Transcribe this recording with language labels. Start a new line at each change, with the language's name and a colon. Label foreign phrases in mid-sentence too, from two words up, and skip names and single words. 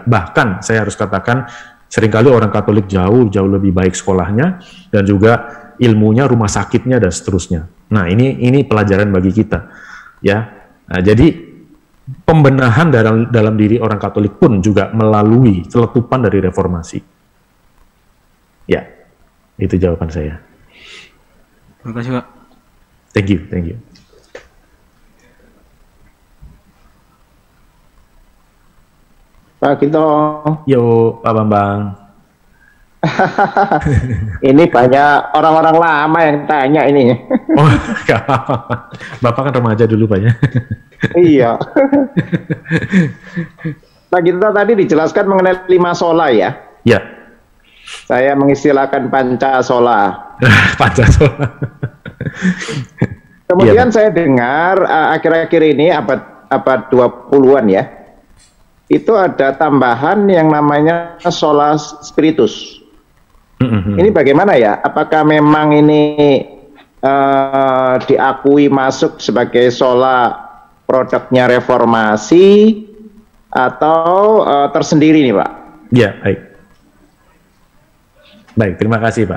Indonesian: Bahkan saya harus katakan seringkali orang Katolik jauh lebih baik sekolahnya dan juga ilmunya, rumah sakitnya dan seterusnya. Nah, ini pelajaran bagi kita. Ya. Nah, jadi pembenahan dalam diri orang Katolik pun juga melalui celetupan dari reformasi. Ya. Itu jawaban saya. Terima kasih, Pak.
English: Thank you.
Indonesian: Pak Gito. Yo, Pak Bambang. Ini banyak orang-orang lama yang tanya ini. Oh, gak apa-apa. Bapak kan remaja dulu Pak ya. Iya. Pak Gito tadi dijelaskan mengenai 5 sola ya. Ya. Saya mengistilahkan Pancasola. Pancasola. Kemudian saya dengar akhir-akhir ini abad 20-an ya. Itu ada tambahan yang namanya
Latin: sola spiritus.
Indonesian: Ini bagaimana ya? Apakah memang ini diakui masuk sebagai sola produknya reformasi atau tersendiri nih Pak? Ya, baik. Baik, terima kasih Pak.